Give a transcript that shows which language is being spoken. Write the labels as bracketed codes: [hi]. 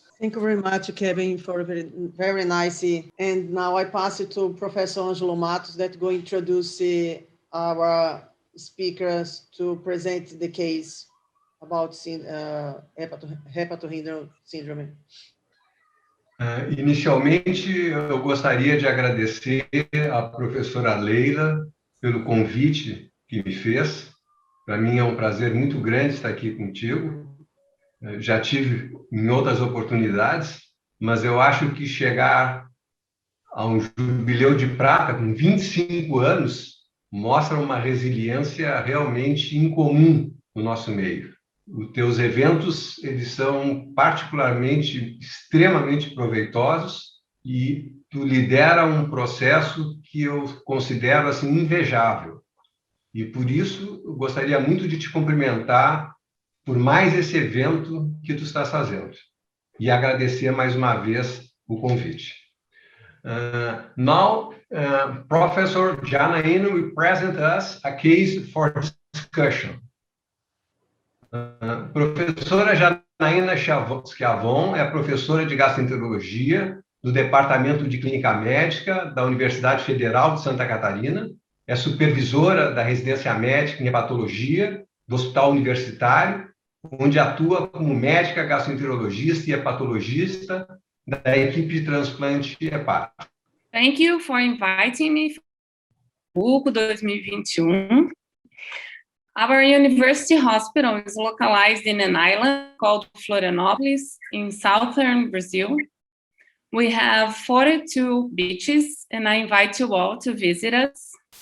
[en] Thank you very much, Kevin, for very nice. And now I pass it to Professor Angelo Matos that will introduce our speakers to present the case about hepatorenal syndrome. [pt] Inicialmente, eu gostaria de agradecer à professora Leila pelo convite que me fez. Para mim é um prazer muito grande estar aqui contigo. Já tive em outras oportunidades, mas eu acho que chegar a um jubileu de prata com 25 anos mostra uma resiliência realmente incomum no nosso meio. Os teus eventos, eles são particularmente, extremamente proveitosos e tu lidera um processo que eu considero assim invejável. E por isso, eu gostaria muito de te cumprimentar por mais esse evento que tu estás fazendo. E agradecer mais uma vez o convite. [en] Now, Professor Janaína will present us a case for discussion. [pt] Professora Janaína Schiavon é professora de gastroenterologia do Departamento de Clínica Médica da Universidade Federal de Santa Catarina, é supervisora da residência médica em hepatologia do Hospital Universitário, onde atua como médica gastroenterologista e hepatologista da equipe de transplante hepático. [en] Thank you for inviting me for 2021. Our university hospital is localized in an island called Florianópolis in southern Brazil. We have 42 beaches, and I invite you all to visit us.